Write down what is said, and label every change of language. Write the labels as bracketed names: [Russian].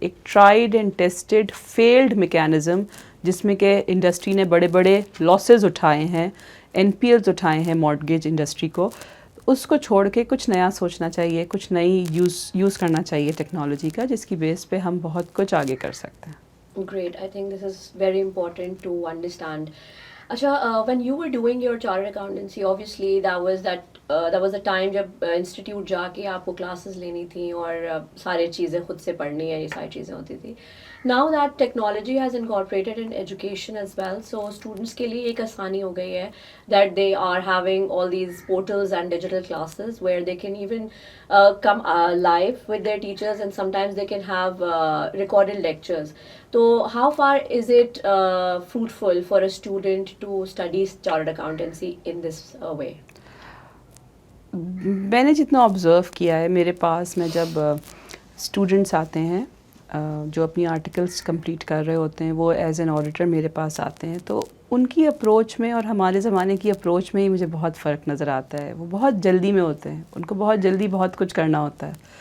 [Urdu] ایک tried and tested field mechanism جس میں کہ انڈسٹری نے بڑے بڑے لاسز اٹھائے ہیں، NPLs اٹھائے ہیں مارگیج انڈسٹری کو، اس کو چھوڑ کے کچھ نیا سوچنا چاہیے، کچھ نئی یوز کرنا چاہیے ٹیکنالوجی کا، جس کی بیس پہ ہم بہت کچھ آگے کر سکتے ہیں. [English] Great. I think this is very important to understand. Acha, when you were doing your chartered accountancy, obviously that was a time [Urdu] جب انسٹیٹیوٹ جا کے آپ کو کلاسز لینی تھیں اور ساری چیزیں خود سے پڑھنی ہے، یہ ساری چیزیں ہوتی تھی. [English] Now that technology has incorporated in education as well, so students [Urdu] کے لیے ایک آسانی ہو گئی ہے [English] that they are having all these portals and digital classes where they can even come live with their teachers, and sometimes they can have recorded lectures. So how far is it fruitful for a student to study chartered accountancy in this way? [Urdu] میں نے جتنا observe کیا ہے میرے پاس میں جب students آتے ہیں جو اپنی آرٹیکلس کمپلیٹ کر رہے ہوتے ہیں، وہ [English] as an auditor [Urdu] میرے پاس آتے ہیں، تو ان کی اپروچ میں اور ہمارے زمانے کی اپروچ میں ہی مجھے بہت فرق نظر آتا ہے. وہ بہت جلدی میں ہوتے ہیں، ان کو بہت جلدی بہت کچھ کرنا ہوتا ہے.